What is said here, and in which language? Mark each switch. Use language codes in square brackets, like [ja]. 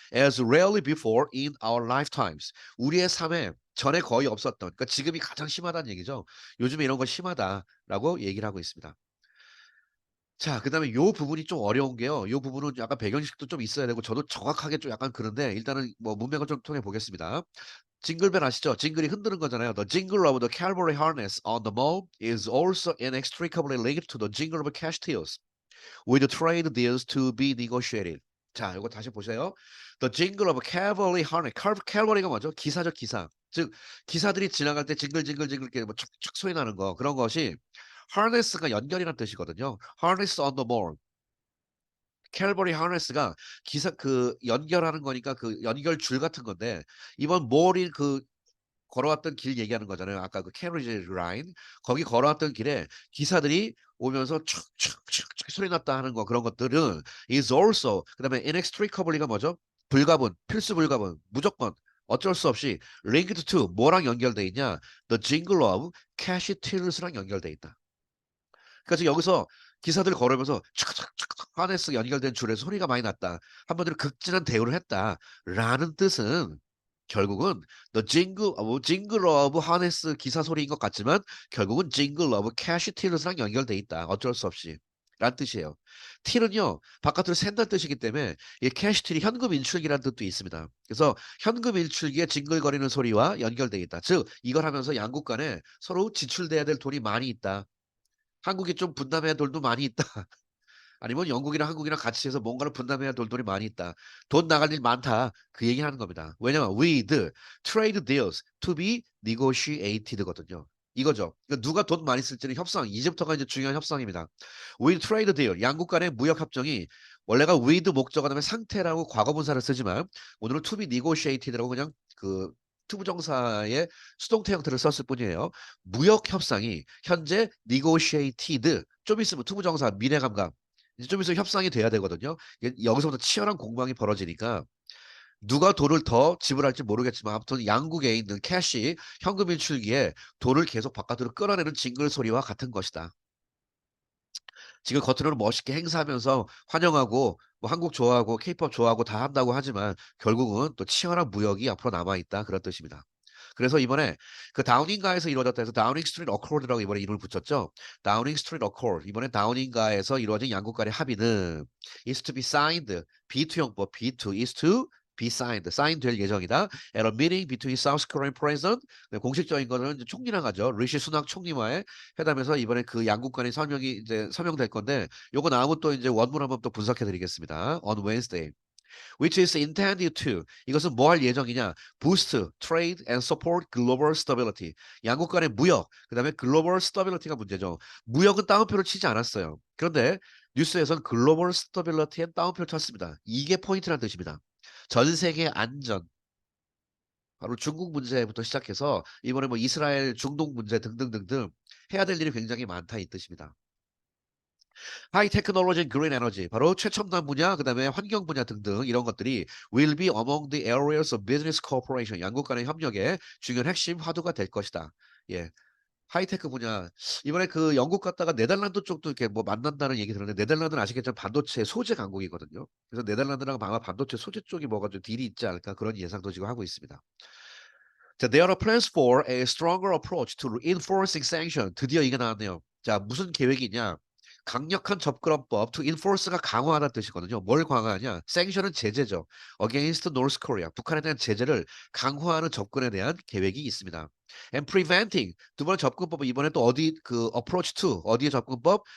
[en] as rarely before in our lifetimes [ko] 우리의 삶에 전에 거의 없었던 그러니까 지금이 가장 심하다는 얘기죠. 요즘에 이런 거 심하다라고 얘기를 하고 있습니다. 자, 그다음에 요 부분이 좀 어려운 게요. 요 부분은 약간 배경지식도 좀 있어야 되고 저도 정확하게 좀 약간 그런데 일단은 뭐 문맥을 좀 통해 보겠습니다. 징글벨 아시죠? 징글이 흔드는 거잖아요. [en] The jingle of the cavalry harness on the mall is also inextricably linked to the jingle of cash deals, with the trade deals to be negotiated. [ko] 자, 이거 다시 보세요. [en] The jingle of cavalry harness. [ko] cavalry가 뭐죠? 기사적 기사. 즉 기사들이 지나갈 때 징글징글징글 이렇게 뭐 촥촥 소리 나는 거 그런 것이 harness가 연결이라는 뜻이거든요. [en] harness on the mall. [ko] 캘버리 하네스가 기사 그 연결하는 거니까 그 연결줄 같은 건데 이번 몰이 그 걸어왔던 길 얘기하는 거잖아요. 아까 그 캐리지 라인 거기 걸어왔던 길에 기사들이 오면서 촥촥촥촥 소리 났다 하는 거 그런 것들은 [en] is also [ko] 그다음에 inextricably가 뭐죠? 불가분, 필수 불가분, 무조건 어쩔 수 없이 [en] linked to [ko] 뭐랑 연결돼 있냐? [en] The jingle of cash tills랑 연결돼 있다. [ko] 그러니까 지금 여기서 기사들 걸으면서 촥촥촥 하네스 연결된 줄에서 소리가 많이 났다. 한마디로 극진한 대우를 했다라는 뜻은 결국은 [en] the jingle of harness [ko] 기사 소리인 것 같지만 결국은 [en] jingle of cash tills [ko] 랑 연결돼 있다. 어쩔 수 없이. 라는 뜻이에요. T는요, 바깥으로 샌다는 뜻이기 때문에 이 캐시 T이 현금 인출기라는 뜻도 있습니다. 그래서 현금 인출기에 징글거리는 소리와 연결되어 있다. 즉, 이걸 하면서 양국 간에 서로 지출돼야 될 돈이 많이 있다. 한국이 좀 분담해야 될 돈도 많이 있다. 아니면 영국이랑 한국이랑 같이 해서 뭔가를 분담해야 될 돈이 많이 있다. 돈 나갈 일 많다. 그 얘기 하는 겁니다. 왜냐면 [en] with trade deals to be negotiated거든요. [ko] 이거죠. 그러니까 누가 돈 많이 쓸지는 협상. 이제부터가 이제 중요한 협상입니다. with trade deal 양국 간의 무역 협정이 원래가 with 목적어 다음에 상태라고 과거 분사를 쓰지만 오늘은 [en] to be negotiated [ko] 라고 그냥 그 투부정사의 수동태 형태를 썼을 뿐이에요. 무역 협상이 현재 negotiated 좀 있으면 투부정사 미래 감각 이제 좀 있으면 협상이 돼야 되거든요. 여기서부터 치열한 공방이 벌어지니까 누가 돈을 더 지불할지 모르겠지만 아무튼 양국에 있는 캐시 현금 인출기에 돈을 계속 바깥으로 끌어내는 징글 소리와 같은 것이다. 지금 겉으로는 멋있게 행사하면서 환영하고 뭐 한국 좋아하고 케이팝 좋아하고 다 한다고 하지만 결국은 또 치열한 무역이 앞으로 남아있다 그런 뜻입니다. 그래서 이번에 그 다우닝가에서 이루어졌다 해서 다우닝 스트리트 어코드라고 이번에 이름을 붙였죠. 다우닝 스트리트 어코드 이번에 다우닝가에서 이루어진 양국 간의 합의는 [en] is to be signed [ko] B2 형법 B2 is to be signed 사인 될 예정이다. [en] at a meeting between South Korean president [ko] 공식적인 거는 이제 총리랑 하죠. 리시 수낙 총리와의 회담에서 이번에 그 양국 간의 서명이 이제 서명될 건데 요거 나오면 또 이제 원문 한번 또 분석해 드리겠습니다. [en] on Wednesday. which is intended to [ko] 이것은 뭐 할 예정이냐? [en] boost trade and support global stability. [ko] 양국 간의 무역, 그다음에 global stability가 문제죠. 무역은 따옴표를 치지 않았어요. 그런데 뉴스에서는 global stability에 따옴표를 쳤습니다. 이게 포인트라는 뜻입니다. 전 세계 안전, 바로 중국 문제부터 시작해서 이번에 뭐 이스라엘 중동 문제 등등등등 해야 될 일이 굉장히 많다 이 뜻입니다. 하이 테크놀로지 그린 에너지 바로 최첨단 분야 그다음에 환경 분야 등등 이런 것들이 [en] will be among the areas of business cooperation [ko] 양국 간의 협력의 중요한 핵심 화두가 될 것이다. 예. 하이테크 분야 이번에 그 영국 갔다가 네덜란드 쪽도 이렇게 뭐 만난다는 얘기 들었는데 네덜란드는 아시겠지만 반도체 소재 강국이거든요. 그래서 네덜란드랑 아마 반도체 소재 쪽이 뭐가 좀 딜이 있지 않을까 그런 예상도 지금 하고 있습니다. 자, [en] there are plans for a stronger approach to enforcing sanction. [ko] 드디어 이게 나왔네요. 자, 무슨 계획이냐? 강력한 접근법 to enforce가 강화하다는 뜻이거든요. 뭘 강화하냐? sanction은 제재죠. [en] against North Korea. [ko] 북한에 대한 제재를 강화하는 접근에 대한 계획이 있습니다. [en] and preventing [ko] 두 번째 접근법은 이번에 또 어디 그 approach to 어디의 접근법?